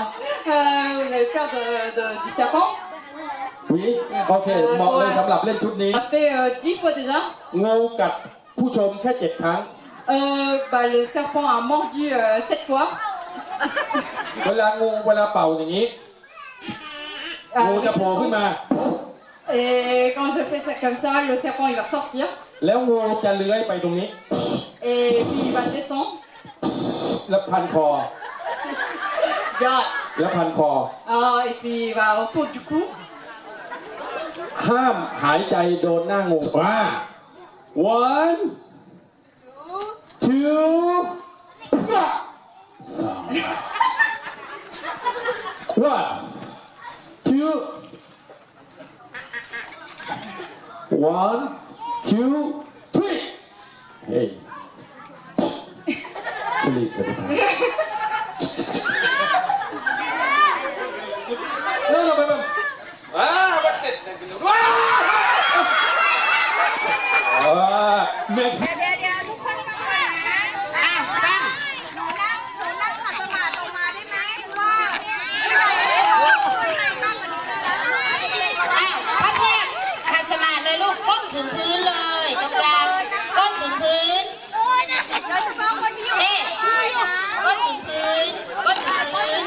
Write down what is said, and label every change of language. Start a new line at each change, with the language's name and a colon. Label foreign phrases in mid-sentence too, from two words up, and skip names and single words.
French: Vous avez peur du serpent?
Thai: วิโอเคเหมาะเลยสำหรับเล่นชุดนี้
French: On a fait 10 fois déjà.
Thai: งูกัดผู้ชมแค่7 ครั้ง
French: Le serpent a mordu 7 fois.
Thai: เวลาเป่าอย่างนี้งูจะโผล่ขึ้นมา
French: Et quand je fais ça comme ça, le serpent il va sortir.
Thai: แล้วงูจะเลื้อยไปตรงนี้
French: Et puis il va descendre.
Thai: แล้วพันคอ
French: Regarde.
Thai: แล้วพันคอ
French: Et puis il va autour du cou.
Thai: ห้ามหายใจโดนหน้างูว่า 1
English: 2 1 2 3 Hey sleep No, baby. Next.
Thai: พับเพียบขัดสมาธิเลยลูกก้มถึงพื้นเลยตรงกลางก้มถึงพื้นก้มถึงพื้นก้มถึงพื้น